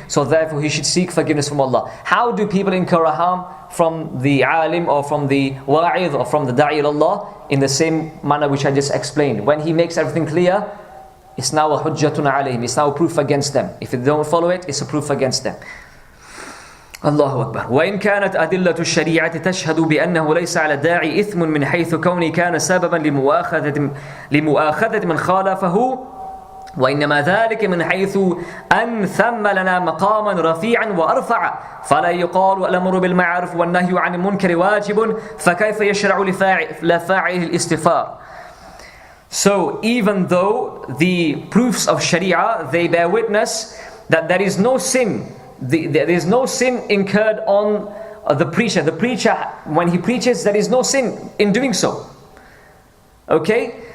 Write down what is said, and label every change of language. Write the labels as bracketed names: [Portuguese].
[English] So therefore he should seek forgiveness from Allah. How do people incur a harm? From the alim or from the wa'id or from the da'i Allah? In the same manner which I just explained. When he makes everything clear, it's now a [Arabic] hujjatun alayhim, [English] it's now a proof against them. If they don't follow it, it's a proof against them. Allahu Akbar. [Arabic] وإن كانت أدلة الشريعة تشهد بأنه ليس على الداعي إثم من حيث كونه كان سببا لمؤاخذة من خالفه، وإنما ذلك من حيث أن ثم لنا مقاما رفيعا وأرفع، فلا يقال الأمر بالمعروف والنهي عن المنكر واجب، فكيف يشرع لفاعله الاستغفار. [English] So even though the proofs of Sharia, they bear witness that there is no sin, there is no sin incurred on the preacher. The preacher, when he preaches, there is no sin in doing so. Okay?